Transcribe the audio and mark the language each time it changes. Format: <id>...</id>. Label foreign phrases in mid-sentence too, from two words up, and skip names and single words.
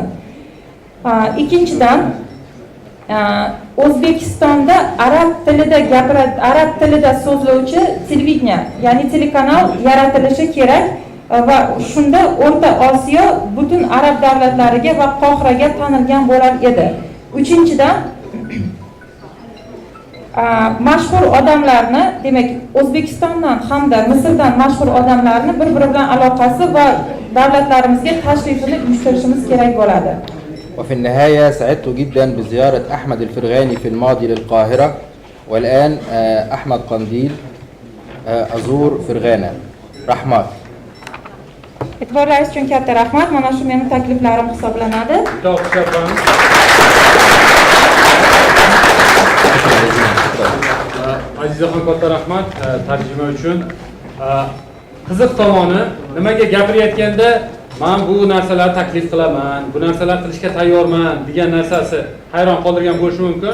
<uz>Ikkinchidan, O'zbekistonda arab tilida so'zlovchi televideniya, ya'ni telekanal yaratilishi kerak va shunda O'rta Osiyo butun arab davlatlariga va Qohiraga tanilgan bo'lar edi. Uchinchidan, mashhur odamlarni, demak O'zbekistondan hamda Misrdan mashhur odamlarni bir-biri bilan aloqasi va davlatlarimizga tashrifini uyushtirishimiz kerak bo'ladi.</uz> <ar>وفي النهاية سعدت جدا بزيارة أحمد الفرغاني في الماضي للقاهرة، والآن أحمد قنديل أزور فرغانة.</ar> <uz>رحمات. E'tiborlaringiz uchun katta rahmat. Mana shu mening takliflarim hisoblanadi. Azizaxon katta rahmat tarjima uchun. Qiziq tomoni, nimaga gapirayotganda men bu narsalarni taklif qilaman, bu narsalarni qilishga tayyorman degan narsasi hayron qoldirgan bo'lishi mumkin.</uz>